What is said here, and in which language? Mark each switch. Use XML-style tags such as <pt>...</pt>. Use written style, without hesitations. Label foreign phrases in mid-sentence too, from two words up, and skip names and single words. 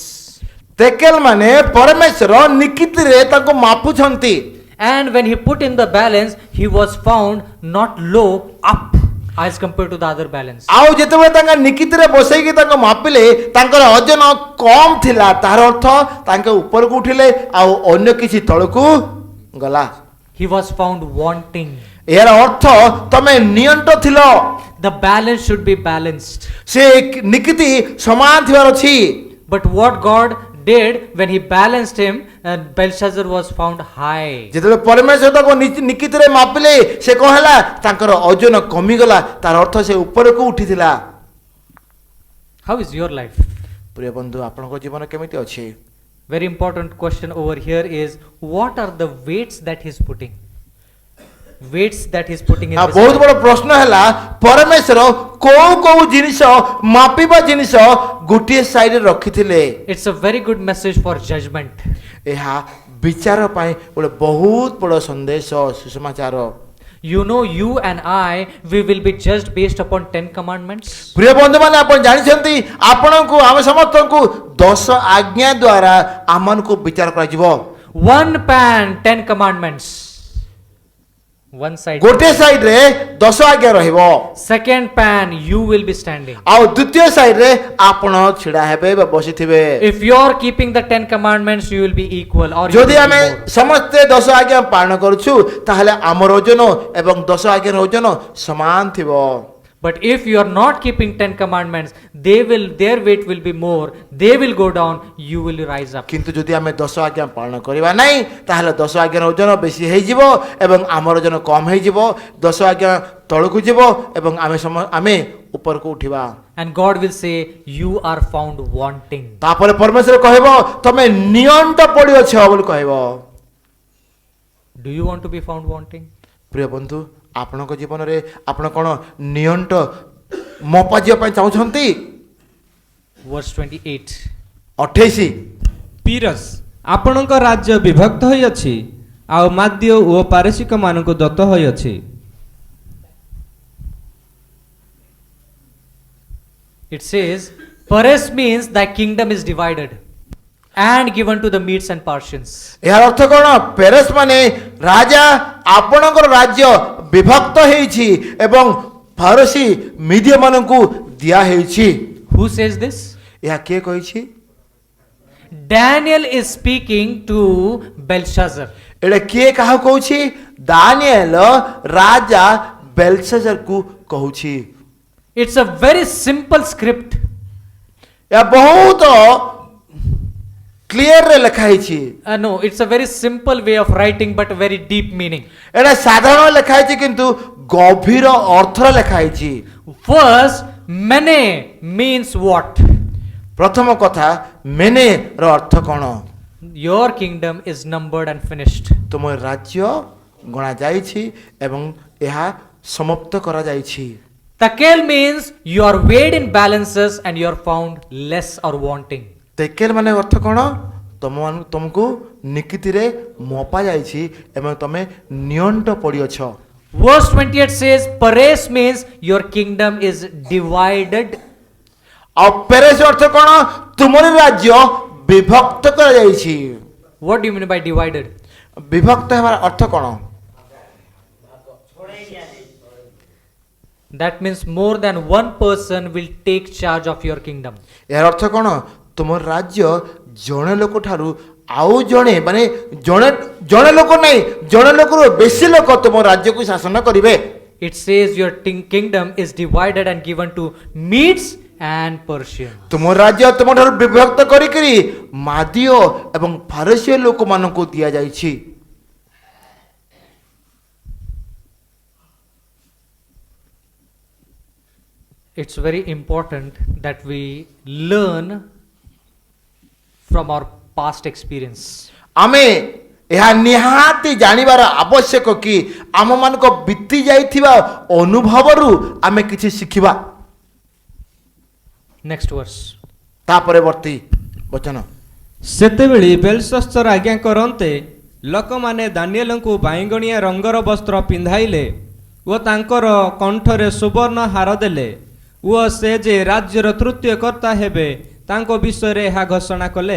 <or>ତେକେଲ ମାନେ ପରମେଶ୍ୱର ନିକିତିରେ ତାଙ୍କୁ ମାପୁଛନ୍ତି।</or> <en>And when he put in the balance, he was found not low, up as compared to the other balance.</en> <or>ଆଉ ଯେତେବେଳେ ତାଙ୍କ ନିକିତିରେ ବସେଇକି ତାଙ୍କୁ ମାପିଲେ ତାଙ୍କର ଓଜନ କମ ଥିଲା, ତାହାର ଅର୍ଥ ତାଙ୍କ ଉପରକୁ ଉଠିଲେ ଆଉ ଅନ୍ୟ କିଛି ତଳକୁ ଗଲା।</or> <en>He was found wanting.</en> <or>ଏହାର ଅର୍ଥ ତମେ ନିଅଣ୍ଟ ଥିଲ।</or> <en>The balance should be balanced.</en> <or>ସେ ନିକିତି ସମାନ ଥିବାର ଅଛି।</or> <en>But what God did when he balanced him, Belshazzar was found high.</en> <or>ଯେତେବେଳେ ପରମେଶ୍ୱର ତାଙ୍କୁ ନିକିତିରେ ମାପିଲେ ସେ କଣ ହେଲା? ତାଙ୍କର ଓଜନ କମିଗଲା, ତାର ଅର୍ଥ ସେ ଉପରକୁ ଉଠିଥିଲା।</or> <en>How is your life?</en> <or>ପ୍ରିୟ ବନ୍ଧୁ, ଆପଣଙ୍କ ଜୀବନ କେମିତି ଅଛି?</or> <en>Very important question over here is, what are the weights that he's putting? Weights that he's putting in this</en> <or>ବହୁତ</or> <en>life.</en> <or>ବଡ଼ ପ୍ରଶ୍ନ ହେଲା, ପରମେଶ୍ୱର କୋଉ କୋଉ ଜିନିଷ ମାପିବା ଜିନିଷ ଗୋଟିଏ ସାଇଡରେ ରଖିଥିଲେ।</or> <en>It's a very good message for judgment.</en> <or>ଏହା ବିଚାର ପାଇଁ ଗୋଟେ ବହୁତ ବଡ଼ ସନ୍ଦେଶ, ସୁସମାଚାର।</or> <en>You know, you and I, we will be judged based upon 10 commandments.</en> <or>ପ୍ରିୟ ବନ୍ଧୁମାନେ ଆପଣ ଜାଣିଛନ୍ତି ଆପଣଙ୍କୁ ଆମେ ସମସ୍ତଙ୍କୁ 10 ଆଜ୍ଞା ଦ୍ୱାରା ଆମମାନଙ୍କୁ ବିଚାର କରାଯିବ।</or> <en>One pan, 10 commandments. One side.</en> <or>ଗୋଟିଏ ସାଇଡରେ 10 ଆଜ୍ଞା ରହିବ,</or> <en>Second pan, you will be standing.</en> <or>ଆଉ ଦ୍ୱିତୀୟ ସାଇଡରେ ଆପଣ ଛିଡ଼ା ହେବେ ବା ବସିଥିବେ।</or> <en>If you are keeping the 10 commandments, you will be equal. Or you</en> <or>ଯଦି</or> <en>will be</en> <or>ଆମେ</or> <en>more.</en> <or>ସମସ୍ତେ 10 ଆଜ୍ଞା ପାଳନ କରୁଛୁ ତାହେଲେ ଆମର ଓଜନ ଏବଂ 10 ଆଜ୍ଞାର ଓଜନ ସମାନ ଥିବ।</or> <en>But if you are not keeping 10 commandments, their weight will be more. They will go down. You will rise up.</en> <or>କିନ୍ତୁ ଯଦି ଆମେ 10 ଆଜ୍ଞା ପାଳନ କରିବା ନାହିଁ ତାହେଲେ 10 ଆଜ୍ଞାର ଓଜନ ବେଶୀ ହେଇଯିବ ଏବଂ ଆମର ଓଜନ କମ ହେଇଯିବ। 10 ଆଜ୍ଞା ତଳକୁ ଯିବ ଏବଂ ଆମେ ଉପରକୁ ଉଠିବା।</or> <en>And God will say, you are found wanting.</en> <or>ତାପରେ ପରମେଶ୍ୱର କହିବ ତମେ ନିଅଣ୍ଟ ପଡ଼ିଅଛ ବୋଲି କହିବ।</or> <en>Do you want to be found wanting?</en> <or>ପ୍ରିୟ ବନ୍ଧୁ ଆପଣଙ୍କ ଜୀବନରେ ଆପଣ କ'ଣ ନିଅଣ୍ଟ ମପା ଯିବା ପାଇଁ ଚାହୁଁଛନ୍ତି?</or> <en>Verse 28.</en> <or>28 ପିରସ୍ ଆପଣଙ୍କ ରାଜ୍ୟ ବିଭକ୍ତ ହୋଇଅଛି ଆଉ ମାଦ୍ୟ ଓ ପାରିସିକ ମାନଙ୍କୁ ଦତ୍ତ ହୋଇଅଛି।</or> <en>It says, Pares means thy kingdom is divided and given to the Medes and Persians.</en> <or>ଏହାର ଅର୍ଥ କ'ଣ? ପେରେସ୍ ମାନେ ରାଜା ଆପଣଙ୍କର ରାଜ୍ୟ ବିଭକ୍ତ ହେଇଛି ଏବଂ ଫାରସୀ ମିଦିୟମାନଙ୍କୁ ଦିଆ ହେଇଛି।</or> <en>Who says this?</en> <or>ଏହା କିଏ କହିଛି?</or> <en>Daniel is speaking to Belshazzar.</en> <or>ଏଇଟା କିଏ କାହାକୁ କହୁଛି? ଦାନିଏଲ ରାଜା ବେଲଶାଜରକୁ କହୁଛି।</or> <en>It's a very simple script.</en> <or>ଏହା ବହୁତ କ୍ଲିୟରରେ ଲେଖା ହେଇଛି।</or> <en>No, it's a very simple way of writing, but very deep meaning.</en> <or>ଏଇଟା ସାଧାରଣ ଲେଖା ହେଇଛି କିନ୍ତୁ ଗଭୀର ଅର୍ଥରେ ଲେଖା ହେଇଛି।</or> <en>First, mene means what?</en> <or>ପ୍ରଥମ କଥା ମେନେର ଅର୍ଥ କ'ଣ?</or> <en>Your kingdom is numbered and finished.</en> <or>ତୁମ ରାଜ୍ୟ ଗଣା ଯାଇଛି ଏବଂ ଏହା ସମାପ୍ତ କରାଯାଇଛି।</or> <en>Takel means you are weighed in balances and you are found less or wanting.</en> <or>ତେକେଲ ମାନେ ଅର୍ଥ କ'ଣ? ତମକୁ ନିକିତିରେ ମପା ଯାଇଛି ଏବଂ ତମେ ନିଅଣ୍ଟ ପଡ଼ିଅଛ।</or> <en>Verse 28 says, Pares means your kingdom is divided.</en> <or>ଆଉ ପେରେସ ଅର୍ଥ କ'ଣ? ତୁମର ରାଜ୍ୟ ବିଭକ୍ତ କରାଯାଇଛି।</or> <en>What do you mean by divided?</en> <or>ବିଭକ୍ତ ହେବାର ଅର୍ଥ କ'ଣ?</or> <en>That means more than one person will take charge of your kingdom.</en> <or>ଏହାର ଅର୍ଥ କ'ଣ? ତୁମ ରାଜ୍ୟ ଜଣେ ଲୋକ ଠାରୁ ଆଉ ଜଣେ ମାନେ ଜଣେ ଲୋକ ନାହିଁ, ଜଣେ ଲୋକରୁ ବେଶୀ ଲୋକ ତୁମ ରାଜ୍ୟକୁ ଶାସନ କରିବେ।</or> <en>It says your kingdom is divided and given to Medes and Persians.</en> <or>ତୁମ ରାଜ୍ୟ ତୁମ ଠାରୁ ବିଭକ୍ତ କରିକିରି ମାଦିୟ ଏବଂ ଫାରସୀୟ ଲୋକମାନଙ୍କୁ ଦିଆଯାଇଛି।</or> <en>It's very important that we learn from our past experience.</en> <or>ଆମେ ଏହା ନିହାତି ଜାଣିବାର ଆବଶ୍ୟକ କି ଆମମାନଙ୍କ ବିତି ଯାଇଥିବା ଅନୁଭବରୁ ଆମେ କିଛି ଶିଖିବା।</or> <en>Next verse.</en> <or>ତା ପରବର୍ତ୍ତୀ ବଚନ ସେତେବେଳେ ବେଲଶସ୍ତର ଆଜ୍ଞା କରନ୍ତେ ଲୋକମାନେ ଦାନିଏଲଙ୍କୁ ବାଇଗଣିଆ ରଙ୍ଗର ବସ୍ତ୍ର ପିନ୍ଧାଇଲେ ଓ ତାଙ୍କର କଣ୍ଠରେ ସୁବର୍ଣ୍ଣ ହାର ଦେଲେ ଓ ସେ ଯେ ରାଜ୍ୟର ତୃତୀୟ କର୍ତ୍ତା ହେବେ ତାଙ୍କ ବିଷୟରେ ଏହା ଘୋଷଣା କଲେ।</or>